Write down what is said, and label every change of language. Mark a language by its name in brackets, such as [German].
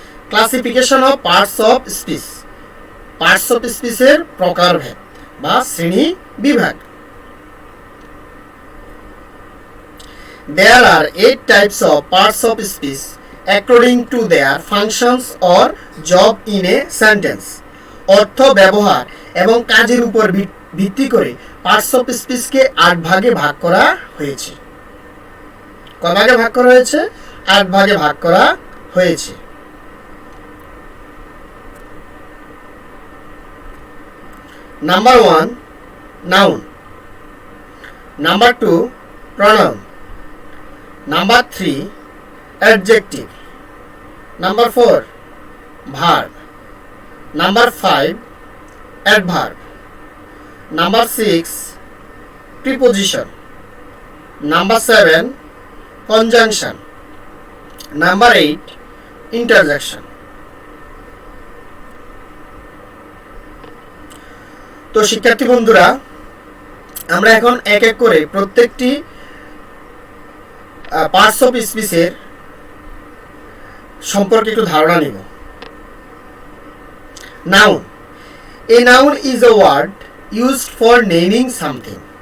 [English] Classification of parts of speech. [Bangla] Parts of স্পিচের প্রকারভেদ বা শ্রেণী বিভাগ। [English] There are 8 types of parts of speech according to their functions or job in a sentence. [Bangla] অর্থ, ব্যবহার এবং কাজের উপর ভিত্তি করে পার্টস অফ স্পিচকে 8 ভাগে ভাগ করা হয়েছে। কয় ভাগে ভাগ করা হয়েছে? 8 ভাগে ভাগ করা হয়েছে। [English] Number 1 noun, number 2 pronoun, Number 3 adjective, Number 4 verb, Number 5 adverb, Number 6 preposition, Number 7 conjunction, Number 8 interjection. [Bangla] তো শিক্ষার্থী বন্ধুরা, আমরা এখন এক এক করে প্রত্যেকটি পার্টস অফ স্পিচের সম্পর্কে একটু ধারণা নিব। Noun. [English] A noun is a word used for naming something.